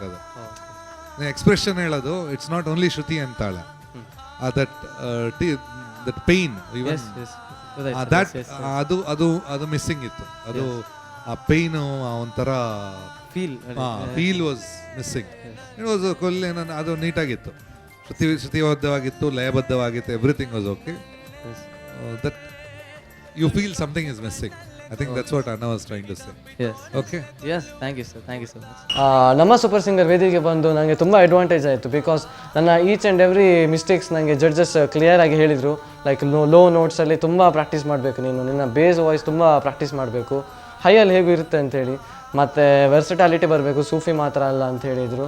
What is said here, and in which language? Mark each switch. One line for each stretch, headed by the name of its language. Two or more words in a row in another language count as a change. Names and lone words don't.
Kannada: ಅದು ಎಕ್ಸ್ಪ್ರೆಷನ್ ಹೇಳೋದು,
English: it's not only
Kannada: ಶ್ರುತಿ ಅಂತಾಳೆ,
English: that pain even that
Kannada: ಅದು ಮಿಸ್ಸಿಂಗ್ ಇತ್ತು. ಅದು ಆ ಪೇನು, ಆ ಒಂಥರ ಫೀಲ್
English: was missing. it was
Kannada: ಕೊಲ್ಲೆ, ಅದು ನೀಟಾಗಿತ್ತು, ಶ್ರುತಿಬದ್ಧವಾಗಿತ್ತು, ಲಯಬದ್ಧವಾಗಿತ್ತು,
English: everything was okay. that you feel something is missing. I think that's what Anna was trying to say. Yes. Okay. Yes, thank you sir. Thank you so much.
Kannada: ನಮ್ಮ ಸೂಪರ್ ಸಿಂಗರ್ ವೇದಿಕೆಗೆ ಬಂದು ನನಗೆ ತುಂಬ ಅಡ್ವಾಂಟೇಜ್ ಆಯಿತು. ಬಿಕಾಸ್ ನನ್ನ
English: each and every mistakes
Kannada: ನನಗೆ ಜಡ್ಜಸ್ ಕ್ಲಿಯರ್ ಆಗಿ ಹೇಳಿದರು. ಲೈಕ್ ಲೋ ನೋಟ್ಸಲ್ಲಿ ತುಂಬ ಪ್ರಾಕ್ಟೀಸ್ ಮಾಡಬೇಕು, ನಿನ್ನ
English: bass voice
Kannada: ತುಂಬ ಪ್ರಾಕ್ಟೀಸ್ ಮಾಡಬೇಕು, ಹೈಯಲ್ಲಿ ಹೇಗೂ ಇರುತ್ತೆ ಅಂಥೇಳಿ, ಮತ್ತು ವರ್ಸಟಾಲಿಟಿ ಬರಬೇಕು, ಸೂಫಿ ಮಾತ್ರ ಅಲ್ಲ ಅಂತ ಹೇಳಿದರು.